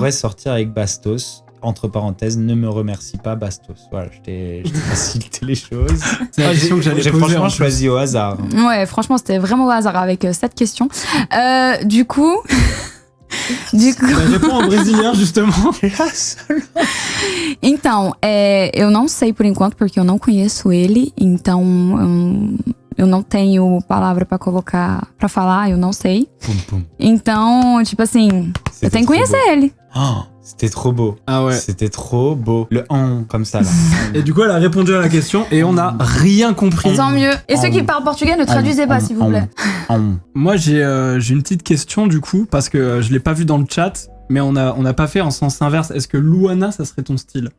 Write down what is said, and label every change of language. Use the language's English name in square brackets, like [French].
[French] pourrais sortir avec Bastos? Entre parenthèses, ne me remercie pas, Bastos. Voilà, je t'ai facilité les choses. C'est la question que j'allais J'ai poser, en franchement plus. choisi au hasard. Ouais, franchement, c'était vraiment au hasard avec cette question. Du coup... Réponds en brésilien, justement. [Portuguese] Então, eu não sei por enquanto, porque eu não conheço ele, então eu não tenho palavra pra colocar, pra falar, eu não sei. Poum, poum. Então, tipo assim, eu tenho que conhecer ele. [French] Oh, c'était trop beau. Ah ouais. C'était trop beau. Le comme ça là. Et du coup, elle a répondu à la question et on n'a rien compris. Tant mieux. Et ceux qui parlent portugais, ne traduisez pas, s'il vous plaît. Moi, j'ai une petite question, du coup, parce que je l'ai pas vu dans le chat, mais on n'a pas fait en sens inverse. Est-ce que Luana, ça serait ton style?